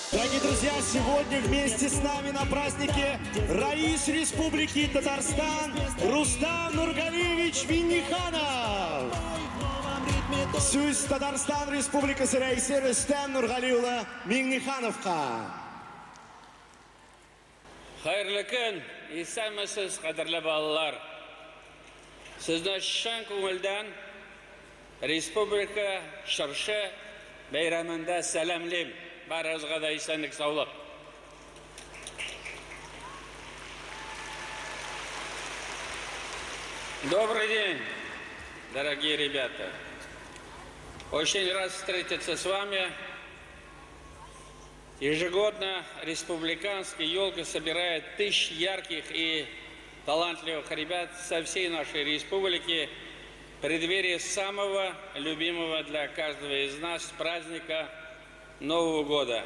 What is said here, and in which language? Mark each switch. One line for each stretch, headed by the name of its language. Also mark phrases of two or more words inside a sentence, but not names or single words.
Russian: Дорогие друзья, сегодня вместе с нами на празднике Раис Республики Татарстан Рустам Нургалиевич Минниханов.
Tatar: Сөз Татарстан Республикасы Раисы Рустам Нургалиевич Миннихановқа. Хайырлы күн, исәнмесез, кадерле балалар. Сезне чын күңелдән Республика Шыршы бәйрәмендә сәламлим. Барыгызга да исәнлек, саулык.
Russian: Добрый день, дорогие ребята. Очень рад встретиться с вами. Ежегодно республиканские елки собирают тысячи ярких и талантливых ребят со всей нашей республики в преддверии самого любимого для каждого из нас праздника Нового года.